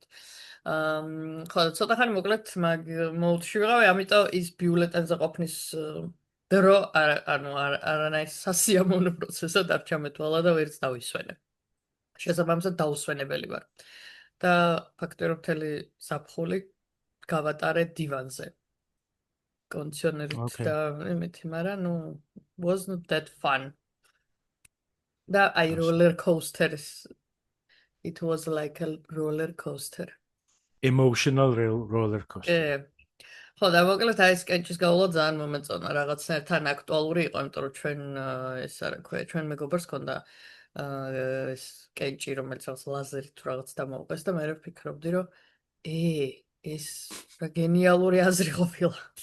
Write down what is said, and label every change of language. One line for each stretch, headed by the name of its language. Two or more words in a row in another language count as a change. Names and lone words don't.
Georgian: ხო, ცოტა ხანი მოკლედ მაგ მოდში ვიყავი, ამიტომ ის ბიულეტენზე ყოფნის დრო არანაირ სასიამოვნო პროცესად არ ჩამეთვალა და ვერც დავისვენე. შესაბამისად დაუსვენებელი ვარ. და ფაქტობრივად მთელი ზაფხული გავატარე დივანზე. კონდიციონერით და იმითი, მაგრამ
English: wasn't that fun.
Georgian: და აი
English: roller coasters. It was like a roller coaster. Emotional roller coaster.
Georgian: ხო და მოკლედ აი ეს კენჭის გავლა ძალიან მომეწონა რაღაცნაირად აქტუალური იყო, იმიტომ რომ ჩვენ ეს არა ქვია, ჩვენ მეგობარს ქონდა ეს კენჭი, რომელიც რაღაც ლაზერით თუ რაღაც დამოუყეს და მე ვფიქრობდი, რომ ეს რა გენიალური აზრი ყოფილა.